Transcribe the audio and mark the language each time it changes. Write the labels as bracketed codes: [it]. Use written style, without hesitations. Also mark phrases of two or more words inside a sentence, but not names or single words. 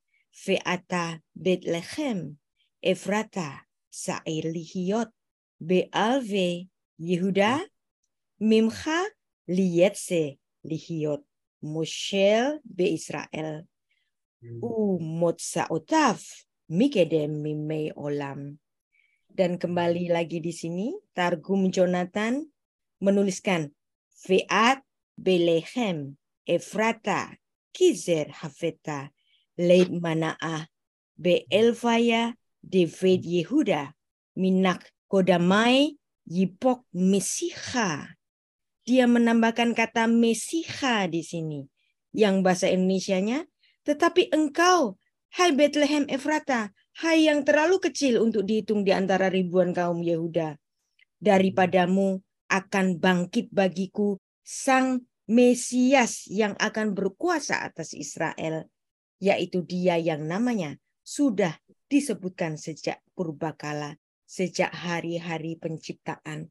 [he] ואתה בית לחם אפרתה צעיר להיות באלפי יהודה ממך לי יצא להיות מושל ב ישראל ומוצאתיו מקדם מימי עולם. [id] Dan kembali lagi di sini, Targum Jonathan menuliskan [arc] ואת בית לחם אפרת כזעיר הוית לית מנאה באלפיא דבית יהודה מינך קדמי יפוק משיחא. [id] Dia menambahkan kata Mesiha di sini, yang bahasa Indonesianya, tetapi engkau, hai Bethlehem Efrata, hai yang terlalu kecil untuk dihitung di antara ribuan kaum Yehuda, daripadamu akan bangkit bagiku Sang Mesias yang akan berkuasa atas Israel, yaitu Dia yang namanya sudah disebutkan sejak purbakala, sejak hari-hari penciptaan.